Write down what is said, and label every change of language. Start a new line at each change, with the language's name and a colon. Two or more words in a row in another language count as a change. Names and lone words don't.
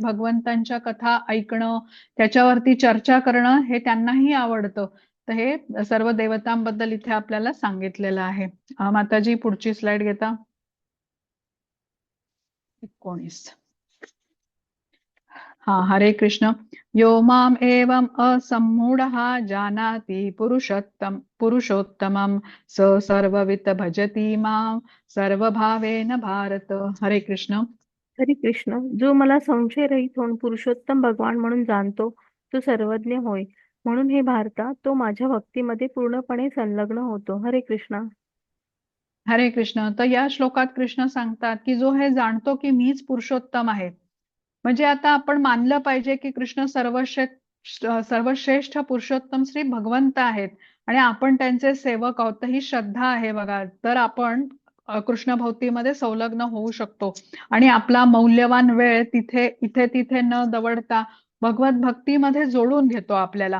Marathi: भगवंतांच्या कथा ऐकणं, त्याच्यावरती चर्चा करणं हे त्यांनाही आवडतं. तर हे सर्व देवतांबद्दल इथे आपल्याला सांगितलेलं आहे. माताजी, पुढची स्लाइड घेता. 19. हा हरे कृष्ण.
Sanskrit: यो माम एवं असम्मूढः जानाति पुरुषोत्तमं स सर्ववित भजति मां सर्वभावेन भारत.
Marathi: हरे कृष्ण. हरे कृष्ण. जो मला संशयरहित होऊन पुरुषोत्तम भगवान म्हणून जाणतो तो सर्वज्ञ होय. म्हणून हे भारता, तो माझ्या भक्तीमध्ये पूर्णपणे संलग्न होतो. हरे कृष्णा. हरे कृष्ण. तर या श्लोकात कृष्ण सांगतात की जो हे जाणतो की मीच पुरुषोत्तम आहे, म्हणजे आता आपण मानलं पाहिजे की कृष्ण सर्वश्रेष्ठ पुरुषोत्तम श्री भगवंत आहेत आणि आपण त्यांचे सेवक आहोत. ही श्रद्धा आहे बघा, तर आपण कृष्ण भक्तीमध्ये संलग्न होऊ शकतो आणि आपला मौल्यवान वेळ इथे तिथे न दवडता भगवत भक्तीमध्ये जोडून घेतो आपल्याला.